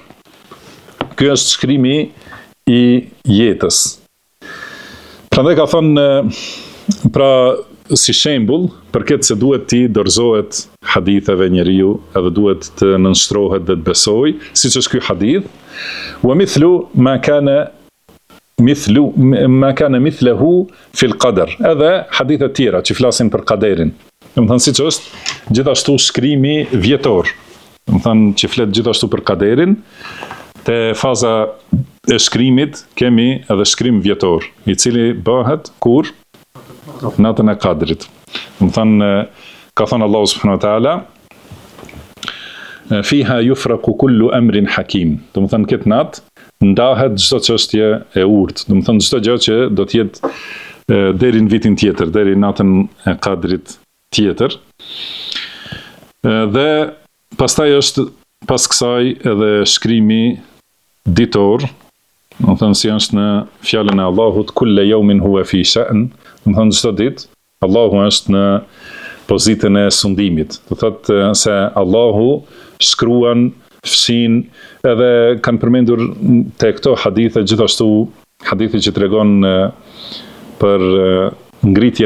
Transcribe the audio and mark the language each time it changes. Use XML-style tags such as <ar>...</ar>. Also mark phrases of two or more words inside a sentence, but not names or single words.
<sq>Ky është shkrimi i jetës. Prandaj ka thënë, pra si shembull, për këtë se duhet ti dorëzohet haditheve njeriu, edhe duhet të nënshtrohet dhe të besoj, siç është ky hadith,</sq> <ar>ومثل ما كان مثله في القدر.</ar> <sq>Edhe hadithe tjera që flasin për qaderin. Do të thënë siç është gjithashtu shkrimi vjetor. Do të thënë që flet gjithashtu për qaderin, te faza e shkrimit kemi edhe shkrim vjetor, i cili bëhet kur natën e Kadrit. Do të thënë, ka thënë Allahu</sq> <ar>سبحانه وتعالى, فيها يفرق كل أمر حكيم.</ar> <sq>Do të thënë këtë natë ndahet çdo çështje e urtë. Do të thënë çdo gjë që do të jetë deri në vitin tjetër, deri natën e Kadrit tjetër. Dhe pastaj është pas kësaj edhe shkrimi ditor, do të thënë si është në fjalën e Allahut,</sq> <ar>كل يوم هو في شأن.</ar> <sq>Do të thënë çdo ditë Allahu është në pozitën e sundimit. Do thotë se Allahu shkruan, fshin, edhe kanë përmendur te këto hadithe gjithashtu hadithi që tregon për ngritjen</sq>